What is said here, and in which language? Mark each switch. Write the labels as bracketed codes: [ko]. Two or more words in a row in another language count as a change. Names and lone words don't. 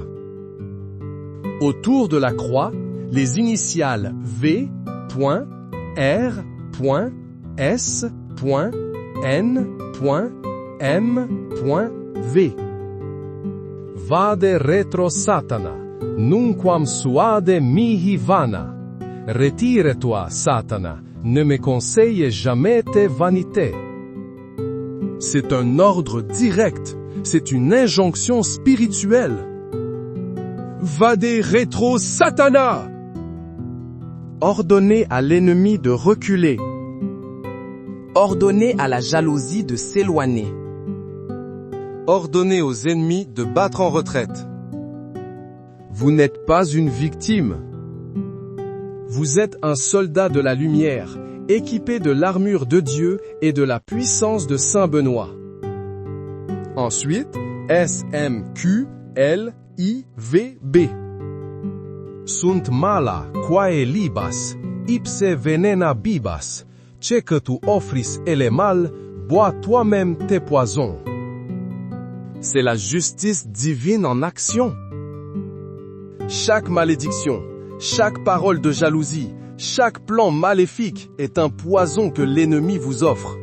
[fr] Autour de la croix, les initiales V, R, S, N, M, V. [la] Vade retro Satana, nunquam suade mihi vana. [fr] Retire-toi, Satana, ne me conseille jamais tes vanités. C'est un ordre direct, c'est une injonction spirituelle. [la] Vade retro Satana! [fr] Ordonnez à l'ennemi de reculer. Ordonnez à la jalousie de s'éloigner. Ordonnez aux ennemis de battre en retraite. Vous n'êtes pas une victime. Vous êtes un soldat de la lumière, équipé de l'armure de Dieu et de la puissance de Saint Benoît. Ensuite, S, M, Q, L, NIVB. [la] Sunt mala quae libas, ipse venena bibas, [fr] ce que tu offris ele mal, bois toi-même tes poisons. C'est la justice divine en action. Chaque malédiction, chaque parole de jalousie, chaque plan maléfique est un poison que l'ennemi vous offre.